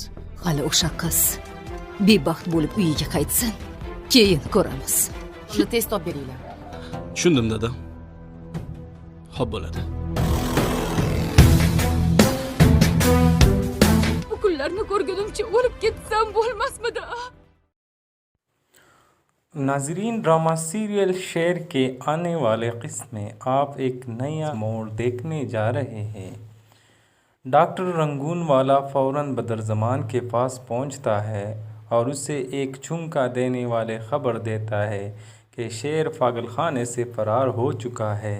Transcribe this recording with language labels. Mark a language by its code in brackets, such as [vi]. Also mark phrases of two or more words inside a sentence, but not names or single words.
[uz] Hali o'sha qiz bebaxt bo'lib uyiga qaytsin, keyin ko'ramiz. Shuni tez topib beringlar. Tushundim dada. Xo'p bo'ladi. Bu kunlarni ko'rgunimcha o'lib ketsam bo'lmasmidi? [ur] ناظرین، ڈرامہ سیریل شیر کے آنے والے قسط میں آپ ایک نیا موڑ دیکھنے جا رہے ہیں. ڈاکٹر رنگون والا فوراً بدرزمان کے پاس پہنچتا ہے اور اسے ایک جھمکا دینے والے خبر دیتا ہے کہ شیر پاگل خانے سے فرار ہو چکا ہے.